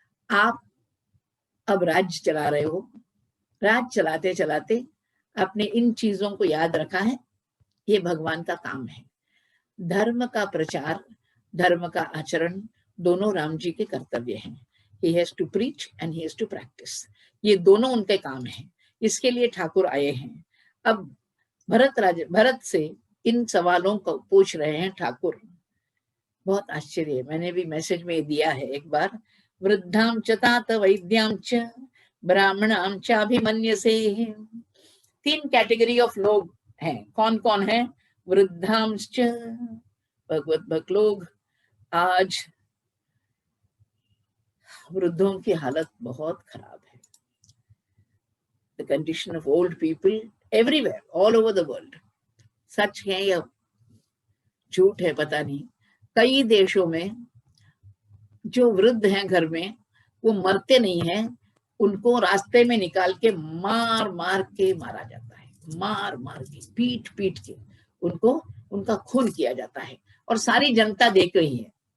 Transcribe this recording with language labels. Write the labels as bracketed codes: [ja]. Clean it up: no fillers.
[hi] आप अब राज्य चला रहे हो, राज्य चलाते चलाते आपने इन चीजों को याद रखा है, ये भगवान का काम है। धर्म का प्रचार, धर्म का आचरण दोनों राम जी के कर्तव्य हैं। [en] He has to preach and he has to practice, [hi] ये दोनों उनके काम हैं। इसके लिए ठाकुर आए हैं। अब भरत से इन सवालों को पूछ रहे हैं ठाकुर। बहुत आश्चर्य है, मैंने भी मैसेज में दिया है एक बार। [sa] वृद्धाम च तात वैद्याम च ब्राह्मणाम च अभिमन्यसे। [hi] 3 कैटेगरी ऑफ लोग हैं। कौन कौन है? वृद्धाम च, भगवत भक्त लोग। आज वृद्धों की हालत बहुत खराब है। [en] The condition of old people everywhere, all over the world. [hi] सच है या झूठ है पता नहीं, कई देशों में जो वृद्ध हैं घर में वो मरते नहीं हैं, उनको रास्ते में निकाल के मार मार के मारा जाता है, मार मार के, पीट पीट के उनको, उनका खून किया जाता है और सारी जनता देख रही है।